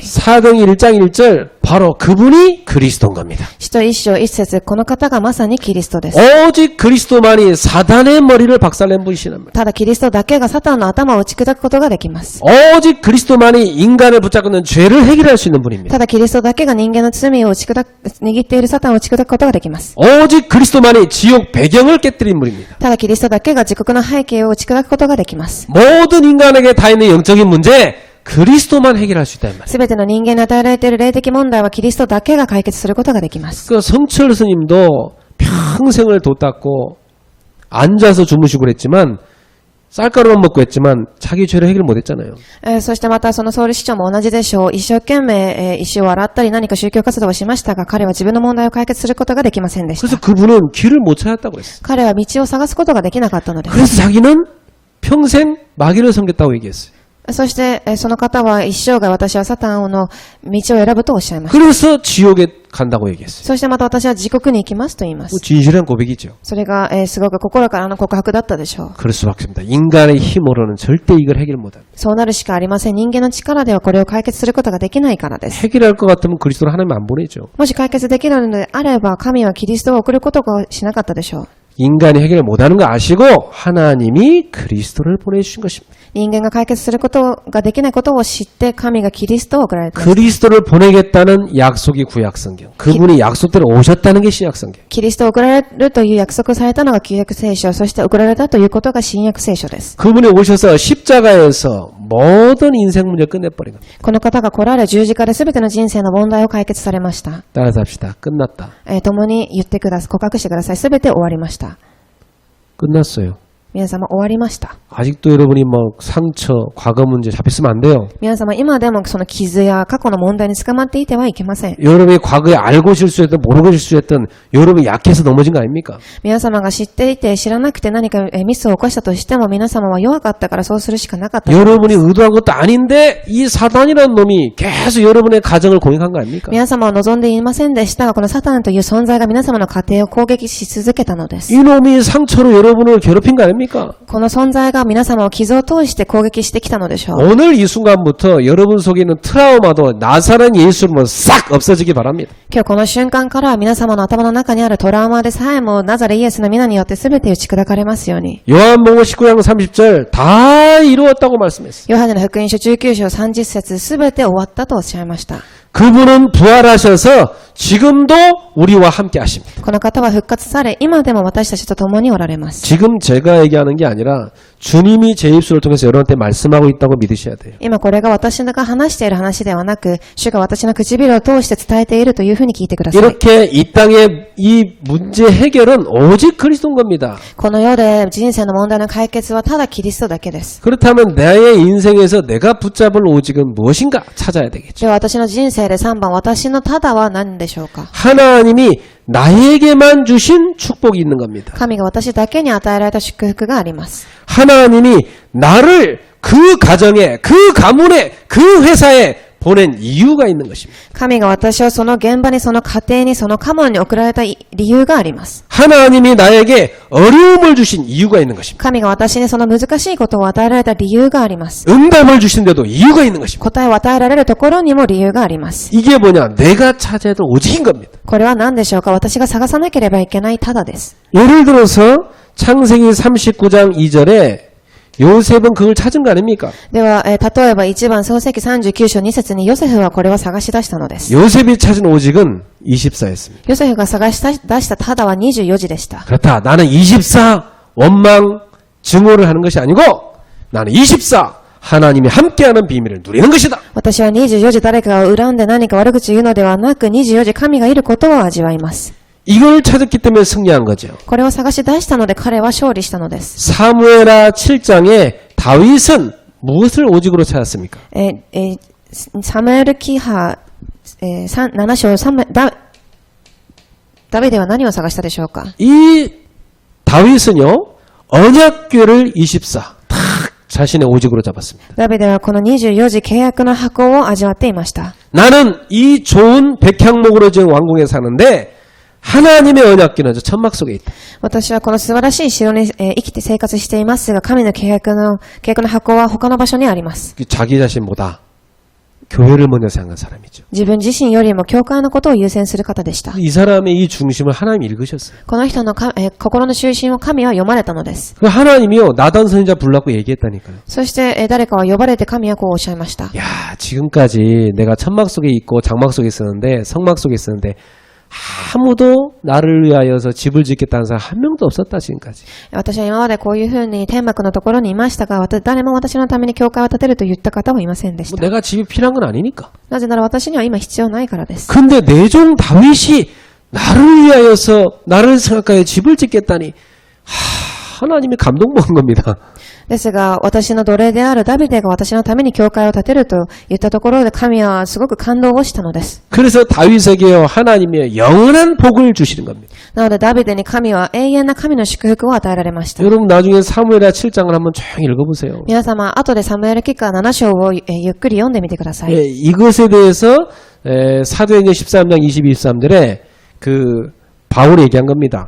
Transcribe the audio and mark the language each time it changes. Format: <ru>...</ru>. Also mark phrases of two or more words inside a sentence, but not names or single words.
<ko>사도행 1장 1절 바로 그분이 그리스도인 겁니다.</ko> <ja>使徒1章1節、この方がまさにキリストです。</ja> <ko>오직 그리스도만이 사단의 머리를 박살낸 분이시랍니다.</ko> <ja>ただキリストだけがサタンの頭を打ち砕くことができます。</ja> <ko>오직 그리스도만이 인간을 붙잡는 죄를 해결할 수 있는 분입니다.</ko> <ja>ただキリストだけが人間の罪を握っているサタンを打ち砕くことができます。</ja> <ko>오직 그리스도만이 지옥 배경을 깨뜨린 분입니다.</ko> <ja>ただキリストだけが自国の背景を打ち砕くことができます。</ja> <ko>모든 인간에게 다 있는 영적인 문제 그리스도만 해결할 수 있다 이 말이에요.</ko> <ja>すべての人間に与えられている霊的問題はキリストだけが解決することができます。</ja> <ko>그 성철 스님도 평생을 도 닦고 앉아서 주무시고 그랬지만 쌀가루만 먹고 했지만 자기 죄를 해결 못했잖아요.</ko> <ja>そしてまたそのソウル市長も同じでしょう。一生懸命、石を洗ったり何か宗教活動をしましたが、彼は自分の問題を解決することができませんでし</ja> <ko>그래서</ko> <ja>た。</ja> <ko>그분은 길을 못 찾았다고 그랬어요.</ko> <ja>彼は道を探すことができなかったのです。</ja> <ko>그래서 자기는 평생 마귀를 섬겼다고 얘기했어요.</ko> <ja>そして、その方は一生涯私はサタンの道を選ぶとおっしゃいました。</ja> <ko>그래서 지옥에 간다고 얘기했어요.</ko> <ja>そしてまた私は地獄に行きますと言いま 뭐 す。</ja> <ko>진실한 고백이죠.</ko> <ja>それが、すごく心からの告白だったでしょう。</ja> <ko>그럴 수밖에 없습니다. 인간의 힘으로는 절대 이걸 해결 못합니다.</ko> <ja>そうなるしかありません。人間の力ではこれを解決することができないからです。</ja> <ko>해결할 것 같으면 그리스도를 하나님 안 보내죠.</ko> <ja>もし解決できるのであれば、神はキリストを送ることをしなかったでしょう。</ja> <ko>인간이 해결 못하는 거 아시고 하나님이 그리스도를 보내주신 것입니다.</ko> <ja>人間が解決することができないことを知って、神がキリストを送られています。</ja> <ko>그리스도를 보내겠다는 약속이 구약성경. 그분이 약속대로 오셨다는 게 신약성경.</ko> <ja>キリストを送られるという約束されたのが旧約聖書、そして送られたということが新約聖書です。</ja> <ko>그분이 오셔서 십자가에서 모든 인생 문제 끝내버린 겁니다.</ko> <ja>この方が来られ十字架で全ての人生の問題を解決されました。</ja> <ko>따라서 합시다. 끝났다.</ko> <ja>共に言ってください。告白してください。全て終わりました。</ja> <ko>끝났어요.</ko> <ja>皆様終わりました。</ja> <ko>아직도 여러분이 뭐 상처, 과거 문제 잡혔으면 안 돼요.</ko> <ja>皆様今でもその傷や過去の問題に捕まっていてはいけません。</ja> <ko>여러분이 과거에 알고 실수했던 모르고 실수했던 여러분이 약해서 넘어진 거 아닙니까?</ko> <ja>皆様が知っていて知らなくて何かミスを起こしたとしても皆様は弱かったからそうするしかなかった。</ja> <ko>여러분이 의도한 것도 아닌데 이 사단이라는 놈이 계속 여러분의 가정을 공격한 거 아닙니까?</ko> <ja>皆様は望んでいませんでしたが、このサタンという存在が皆様の家庭を攻撃し続けたのです。</ja> <ko>이놈이 상처로 여러분을 괴롭힌 거 아닙니까?</ko> <ja>この存在が皆様を傷を通して攻撃してきたのでしょう。</ja> <ko>오늘 이 순간부터 여러분 속에 있는 트라우마도 나사렛 예수로 싹 없어지기 바랍니다.</ko> <ja>今日この瞬間から皆様の頭の中にあるトラウマでさえもナザレイエスの皆によって全て打ち砕かれますように。</ja> <ko>요한복음 19장 30절 다 이루었다고 말씀했어요.</ko> <ja>ヨハネの福音書19章30節全て終わったとおっしゃいました。</ja> <ko>그분은 부활하셔서 지금도 우리와 함께 하십니다.</ko> <ja>この方は復活され、今でも私たちと共におられます。</ja> <ko>지금 제가 얘기하는 게 아니라 주님이 제 입술을 통해서 여러분한테 말씀하고 있다고 믿으셔야 돼요.</ko> <ja>今これが私が話している話ではなく、主が私の唇を通して伝えているというふうに聞いてください。</ja> <ko>이렇게 이 땅의 이 문제 해결은 오직 그리스도인 겁니다.</ko> <ja>この世で人生の問題の解決はただキリストだけです。</ja> <ko>그렇다면 나의 인생에서 내가 붙잡을 오직은 무엇인가 찾아야 되겠죠.</ko> <ja>では私の人生で3番、私のただは何でしょうか。</ja> <ko>하나님이 나에게만 주신 축복이 있는 겁니다.</ko> <ja>神が私だけに与えられた祝福があります。</ja> <ko>하나님이 나를 그 가정에, 그 가문에, 그 회사에 보낸 이유가 있는 것입니다.</ko> <ja>神が私をその現場に、その家庭に、その家門に送られた理由があります。</ja> <ko>하나님이 나에게 어려움을 주신 이유가 있는 것입니다.</ko> <ja>神が私にその難しいことを与えられた理由があります。</ja> <ko>응답을 주신데도 이유가 있는 것입니다.</ko> <ja>答えを与えられるところにも理由があります。</ja> <ko>이게 뭐냐? 내가 찾아야 될 오직인 겁니다.</ko> <ja>これは何でしょうか。私が探さなければいけないただです。</ja> <ko>예를 들어서 창세기 39장 2절에 요셉은 그걸 찾은 거 아닙니까?</ko> <ja>では、例えば1番創世記39章2節にヨセフはこれを探し出したのです。</ja> <ko>요셉이 찾은 오직은 24였습니다.</ko> <ja>ヨセフが探し出したただは24時でした。</ja> <ko>그렇다. 나는 24 원망 증오를 하는 것이 아니고 나는 24 하나님이 함께하는 비밀을 누리는 것이다.</ko> <ja>私は24時誰かを恨んで何か悪口言うのではなく、24時神がいることを味わいます。</ja> <ko>이걸 찾았기 때문에 승리한 거죠.</ko> <ja>これを探し出したので彼は勝利したのです。</ja> <ko>사무엘하 7장에 다윗은 무엇을 오직으로 찾았습니까?</ko> <ja>サムエル記下、7章ダビデは何を探したでしょうか？</ja> <ko>이 다윗은요 언약궤를 24 탁 자신의 오직으로 잡았습니다.</ko> <ja>ダビデはこの24時契約の箱を味わっていました。</ja> <ko>나는 이 좋은 백향목으로 지은 왕궁에 사는데 하나님의 언약궤는 저 천막 속에 있다.</ko> <ja>私はこの素晴らしい城に、生きて生活していますが、神の契約の箱は他の場所にあります。</ja> <ko>자기 자신보다 교회를 먼저 생각한 사람이죠.</ko> <ja>自分自身よりも教会のことを優先する方でした。</ja> <ko>이 사람의 이 중심을 하나님이 읽으셨어요.</ko> <ja>この人の心の中心を神は読まれたのです。</ja> <ko>그 하나님이요 나단 선지자 불렀고 얘기했다니까요.</ko> <ja>そして、誰かを呼ばれて神はこうおっしゃいました。</ja> <ko>야 지금까지 내가 천막 속에 있고 장막 속에 있었는데 성막 속에 있었는데 아무도 나를 위하여서 집을 짓겠다는 사람 한 명도 없었다 지금까지.</ko> <ja>私は今までこういうふうに天幕のところにいましたが、誰も私のために教会を建てると言った方はいませんでし 뭐 た。</ja> <ko>내가 집이 필요한 건 아니니까.</ko> <ja>なぜなら私には今必要ないからです。</ja> <ko>근데 내 종 다윗이 나를 위하여서 나를 생각하여 집을 짓겠다니 하나님이 감동 먹은 겁니다.</ko> <ja>ですが、私の奴隷であるダビデが私のために教会を建てると言ったところで神はすごく感動をしたのです。</ja> <ko>그래서 다윗에게 하나님의 영원한 복을 주시는 겁니다.</ko> <ja>なのでダビデに神は永遠な神の祝福を与えられました。</ja> <ko>여러분 나중에 사무엘하 7장을 한번 쭉 읽어보세요.</ko> <ja>皆様、後でサムエル記下7章をゆっくり読んでみてください。</ja> <ko>예, 이것에 대해서 사도행전 13장 22~23절에 그 바울이 얘기한 겁니다.</ko>